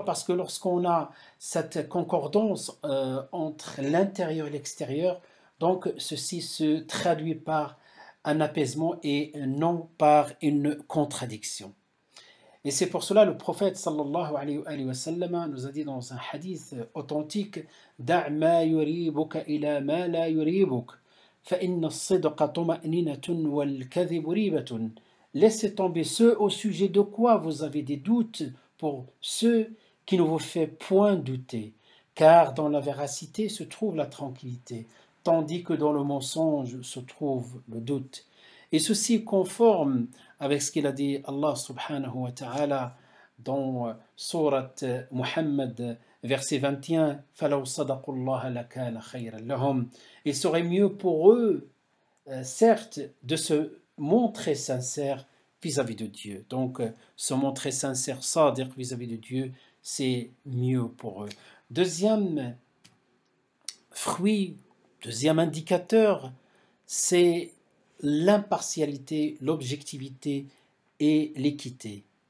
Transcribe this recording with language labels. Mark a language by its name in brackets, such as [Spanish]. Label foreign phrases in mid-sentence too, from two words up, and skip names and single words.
[French] Parce que lorsqu'on a cette concordance entre l'intérieur et l'extérieur, donc ceci se traduit par un apaisement et non par une contradiction. Et c'est pour cela le prophète [Arabic] صلى الله عليه وسلم [French] nous a dit dans un hadith authentique [Arabic] دع ما يريبك إلى ما لا يريبك فإن الصدق طمأنينة والكذب ريبة. [French] Laissez tomber ceux au sujet de quoi vous avez des doutes pour ceux qui ne vous fait point douter, car dans la véracité se trouve la tranquillité, tandis que dans le mensonge se trouve le doute. Et ceci est conforme avec ce qu'il a dit Allah [Arabic] سبحانه وتعالى [French] dans Surat Muhammad, verset 21, [Arabic] فَلَوْ صَدَقُوا اللَّهَ لَكَانَ خَيْرًا لَهُمْ. [French] Il serait mieux pour eux, certes, de se montrer sincère vis-à-vis de Dieu. Donc, se montrer sincère, sadiq vis-à-vis de Dieu, c'est mieux pour eux. Deuxième fruit, deuxième indicateur, c'est l'impartialité, l'objectivité et l'équité.